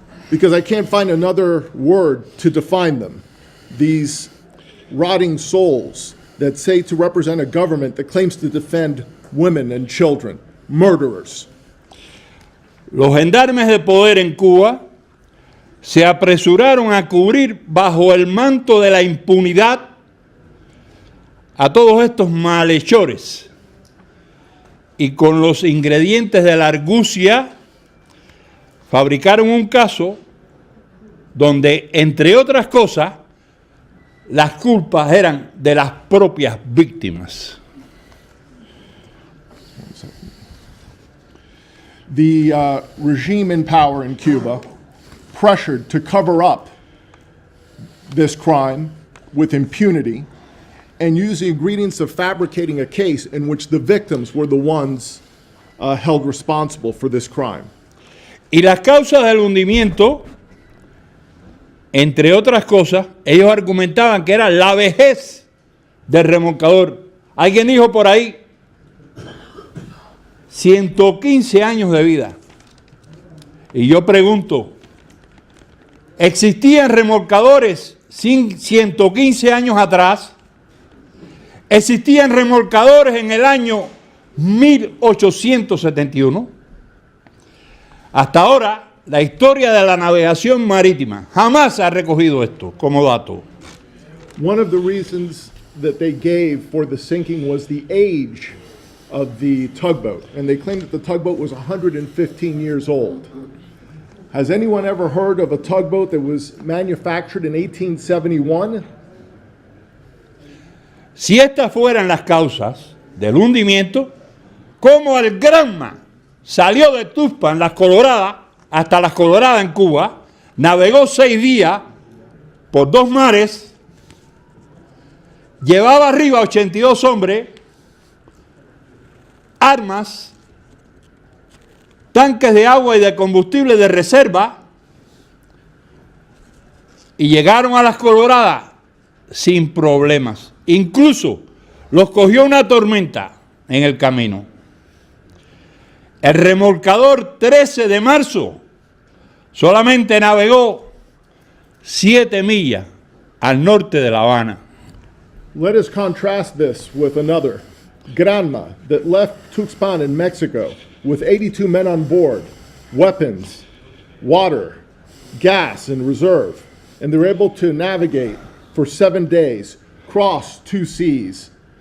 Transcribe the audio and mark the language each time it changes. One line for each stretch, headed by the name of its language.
English: Because I can't find another word to define them. These rotting souls that say to represent a government that claims to defend women and children. Murderers.
Spanish: Los gendarmes de poder en Cuba se apresuraron a cubrir bajo el manto de la impunidad a todos estos malhechores y con los ingredientes de la argucia fabricaron un caso donde, entre otras cosas, las culpas eran de las propias víctimas.
English: The regime in power in Cuba pressured to cover up this crime with impunity and use the ingredients of fabricating a case in which the victims were the ones held responsible for this crime.
Spanish: Y las causas del hundimiento, entre otras cosas, ellos argumentaban que era la vejez del remolcador. Alguien dijo por ahí, 115 años de vida. Y yo pregunto, ¿existían remolcadores 115 años atrás? ¿Existían remolcadores en el año 1871? Hasta ahora, la historia de la navegación marítima jamás ha recogido esto como dato.
English: One of the reasons that they gave for the sinking was the age of the tugboat, and they claimed that the tugboat was 115 years old. Has anyone ever heard of a tugboat that was manufactured in 1871?
Spanish: Si estas fueran las causas del hundimiento, ¿cómo el Granma salió de Tuxpan, Las Coloradas, hasta Las Coloradas en Cuba, navegó 6 días por 2 mares, llevaba arriba 82 hombres, armas, tanques de agua y de combustible de reserva, y llegaron a Las Coloradas sin problemas? Incluso los cogió una tormenta en el camino. El remolcador 13 de marzo solamente navegó 7 millas al norte de La Habana.
English: Let us contrast this with another, Granma, that left Tuxpan in Mexico with 82 men on board, weapons, water, gas in reserve, and they were able to navigate for 7 days, cross 2 seas.